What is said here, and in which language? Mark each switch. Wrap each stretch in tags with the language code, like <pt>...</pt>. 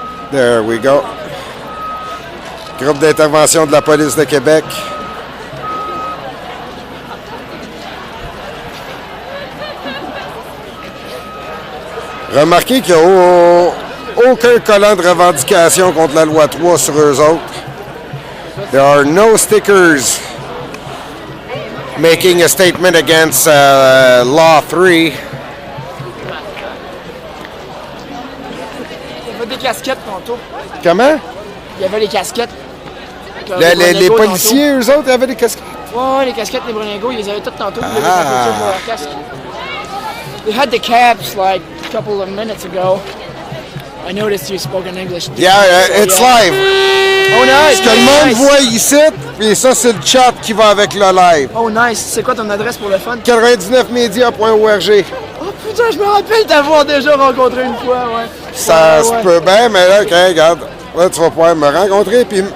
<en>There we go.</en> <fr>Groupe d'intervention de la police de Québec. Remarquez qu'il n'y a aucun collant de revendication contre la loi 3 sur eux autres.</fr> <en>There are no stickers making a statement against Law 3.</en> <fr>Il y avait des casquettes tantôt. Comment? Il y avait les casquettes. Les policiers, eux autres, avaient des casquettes? Ouais, les casquettes, les Bruningos, ils les avaient toutes tantôt. Ils avaient des pour leur casque.</fr> <en>They had the caps like a couple of minutes ago. I noticed you spoke in English. Yeah, it's live. Oh, nice.</en> <fr>Ce que le monde voit ici, puis ça, c'est le chat qui va avec le live.</fr> <en>Oh, nice.</en> <fr>C'est quoi ton adresse pour le fun? 99media.org. Oh, putain, je me rappelle t'avoir déjà rencontré une fois, ouais. Ça se peut bien, mais là, okay, regarde. Là, tu vas pouvoir me rencontrer, puis...</fr>